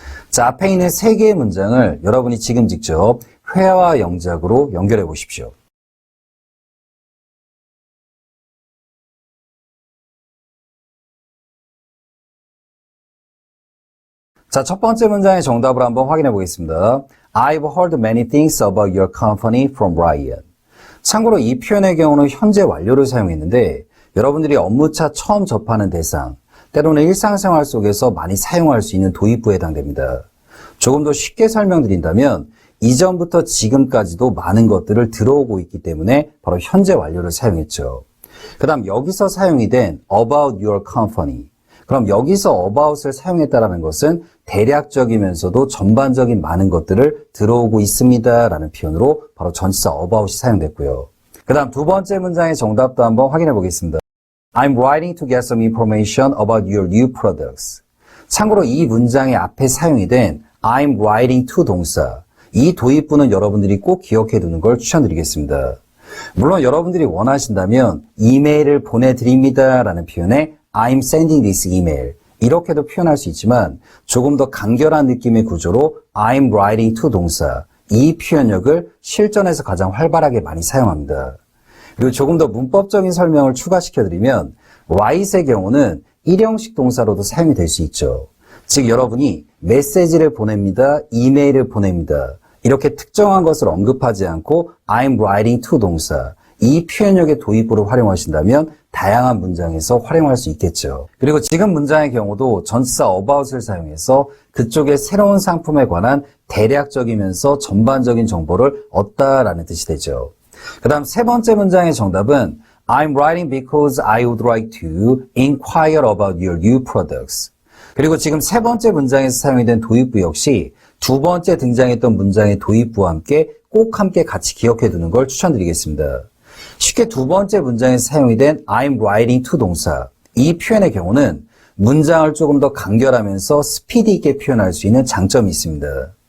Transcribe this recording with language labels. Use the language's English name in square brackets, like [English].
[Korean] 자, 앞에 있는 3개의 문장을 여러분이 지금 직접 회화 영작으로 연결해 보십시오. 자, 첫 번째 문장의 정답을 한번 확인해 보겠습니다. [English] I've heard many things about your company from Ryan. [Korean] 참고로 이 표현의 경우는 현재 완료를 사용했는데 여러분들이 업무차 처음 접하는 대상, 때로는 일상생활 속에서 많이 사용할 수 있는 도입부에 해당됩니다. 조금 더 쉽게 설명드린다면 이전부터 지금까지도 많은 것들을 들어오고 있기 때문에 바로 현재 완료를 사용했죠. 그 다음 여기서 사용이 된 about your company. 그럼 여기서 about을 사용했다는 것은 대략적이면서도 전반적인 많은 것들을 들어오고 있습니다 라는 표현으로 바로 전치사 about이 사용됐고요. 그 다음 두 번째 문장의 정답도 한번 확인해 보겠습니다. [English] I'm writing to get some information about your new products. [Korean] 참고로 이 문장의 앞에 사용이 된 [English] I'm writing to 동사, [Korean] 이 도입부는 여러분들이 꼭 기억해 두는 걸 추천드리겠습니다. 물론 여러분들이 원하신다면 이메일을 보내드립니다 라는 표현에 [English] I'm sending this email [Korean] 이렇게도 표현할 수 있지만 조금 더 간결한 느낌의 구조로 I'm writing to 동사 이 표현력을 실전에서 가장 활발하게 많이 사용합니다. 그리고 조금 더 문법적인 설명을 추가시켜드리면 write의 경우는 일형식 동사로도 사용이 될 수 있죠. 즉 여러분이 메시지를 보냅니다, 이메일을 보냅니다. 이렇게 특정한 것을 언급하지 않고 I'm writing to 동사 이 표현력의 도입부로 활용하신다면 다양한 문장에서 활용할 수 있겠죠. 그리고 지금 문장의 경우도 전치사 about을 사용해서 그쪽의 새로운 상품에 관한 대략적이면서 전반적인 정보를 얻다라는 뜻이 되죠. 그 다음 세 번째 문장의 정답은 [English] I'm writing because I would like to inquire about your new products. [Korean] 그리고 지금 세 번째 문장에서 사용이 된 도입부 역시 두 번째 등장했던 문장의 도입부와 함께 꼭 함께 같이 기억해 두는 걸 추천드리겠습니다. 쉽게 두 번째 문장에서 사용이 된 I'm writing to 동사 이 표현의 경우는 문장을 조금 더 간결하면서 스피디 있게 표현할 수 있는 장점이 있습니다.